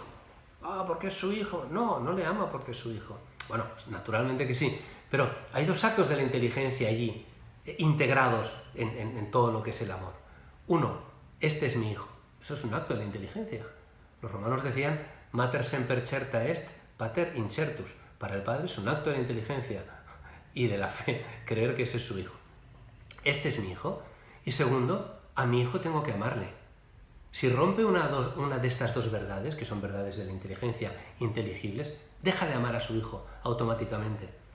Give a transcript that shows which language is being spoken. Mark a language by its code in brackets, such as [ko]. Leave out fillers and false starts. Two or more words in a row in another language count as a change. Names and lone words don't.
[es] ¿Porque es su hijo? No, no le ama porque es su hijo. Bueno, naturalmente que sí, pero hay dos actos de la inteligencia allí, integrados en todo lo que es el amor. Uno, este es mi hijo. Eso es un acto de la inteligencia. Los romanos decían, [la] mater semper certa est, pater incertus. [es] Para el padre es un acto de la inteligencia y de la fe, creer que ese es su hijo. Este es mi hijo. Y segundo, a mi hijo tengo que amarle. Si rompe una de estas dos verdades, que son verdades de la inteligencia inteligibles, deja de amar a su hijo automáticamente.